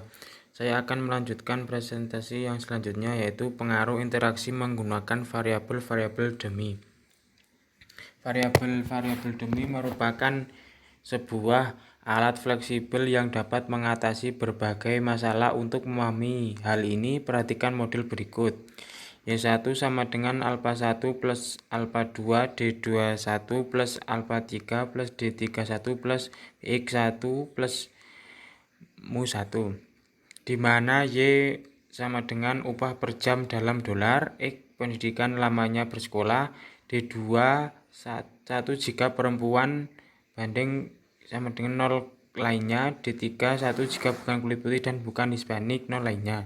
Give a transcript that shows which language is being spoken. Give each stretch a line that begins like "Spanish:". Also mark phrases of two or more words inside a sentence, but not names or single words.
Indonesian: Saya akan melanjutkan presentasi yang selanjutnya, yaitu pengaruh interaksi menggunakan variabel-variabel dummy. Variabel-variabel dummy merupakan sebuah alat fleksibel yang dapat mengatasi berbagai masalah. Untuk memahami hal ini, perhatikan model berikut. Y1 sama dengan alpha 1 plus alpha 2 D21 plus alpha 3 plus D31 plus X1 plus mu 1, di mana Y sama dengan upah per jam dalam dolar, X pendidikan lamanya bersekolah, D2 1 jika perempuan banding sama dengan 0 lainnya, D3 1 jika bukan kulit putih dan bukan Hispanik 0 lainnya.